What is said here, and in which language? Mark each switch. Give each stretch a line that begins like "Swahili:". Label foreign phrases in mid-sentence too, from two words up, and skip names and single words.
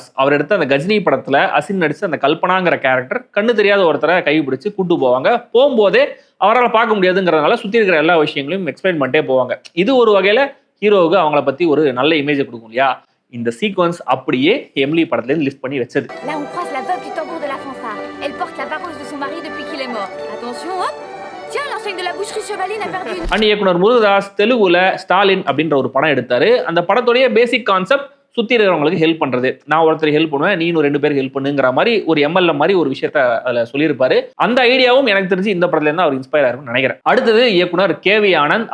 Tamil: அவர் எடுத்த அந்த கஜினி படத்துல அசின் நடிச்ச அந்த கல்பனாங்கிற கேரக்டர் கண்ணு தெரியாத ஒருத்தரை கைப்பிடிச்சு கூட்டு போவாங்க. போகும்போதே அவரால் பார்க்க முடியாதுங்கிறதுனால சுத்தி இருக்கிற எல்லா விஷயங்களையும் எக்ஸ்பிளைன் பண்ணிட்டே போவாங்க. இது ஒரு வகையில ஹீரோவுக்கு அவங்கள பத்தி ஒரு நல்ல இமேஜ் கொடுக்கும் இல்லையா? இந்த சீக்வன்ஸ் அப்படியே எமிலி படத்துல இருந்து லிஃப்ட் பண்ணி வச்சது.
French: Là on croise la veuve du tambour de la fanfare. Elle porte la vareuse de son mari depuis qu'il est mort. Attention, hop. Tiens, l'enseigne de la boucherie Chevaline a perdu une.
Tamil: இயக்குனர் முருகதாஸ் தெலுங்குல ஸ்டாலின் அப்படின்ற ஒரு படம் எடுத்தாரு. அந்த படத்துடைய
English: basic concept
Tamil: சுத்தி இருக்கிறவங்களுக்கு ஹெல்ப் பண்றது. நான் ஒருத்தர் ஹெல்ப் பண்ணுவேன், நீ இன்னும் 2 பேருக்கு ஹெல்ப் பண்ணுங்கிற மாதிரி ஒரு எம்எல்ஏ மாதிரி ஒரு விஷயத்த அதுல சொல்லியிருப்பாரு. அந்த ஐடியாவும் எனக்கு தெரிஞ்சு இந்த படத்துல இருந்து அவர் இன்ஸ்பயர் ஆயிருக்கும்னு நினைக்கிறேன். அடுத்தது இயக்குனர் கேவி ஆனந்த்.